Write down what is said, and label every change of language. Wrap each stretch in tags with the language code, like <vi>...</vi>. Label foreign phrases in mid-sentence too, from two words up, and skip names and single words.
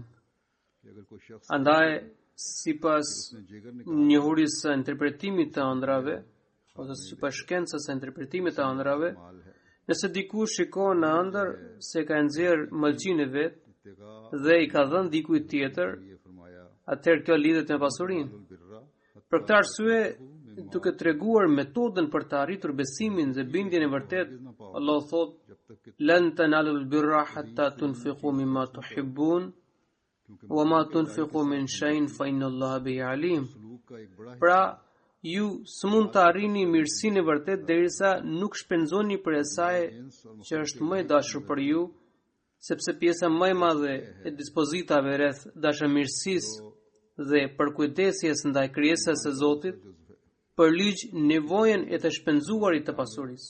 <sq>Andaj sipas njohurisë së interpretimit të ëndrave ose sipas shkencës së interpretimit të ëndrave, nëse dikush shikon në ëndër se ka nxjerr mëlçinë e vet dhe i ka dhënë dikujt tjetër, atëherë kjo lidhet me pasurinë. Për këtë arsye, duke treguar metodën për të arritur besimin dhe bindjen e vërtetë, Allah thotë:</sq> <ar>"لن تنالوا البر حتى تنفقوا مما تحبون وما تنفقوا من شيء فإن الله به عليم."</ar> <sq>Pra, ju s'mund të arrini mirësinë e vërtetë derisa nuk shpenzoni për asaj që është më e dashur për ju, sepse pjesa më e madhe e dispozitave rreth dashamirësisë dhe përkujdesjes ndaj krijesës së Zotit përligj nevojën e të shpenzuarit të pasurisë.</sq>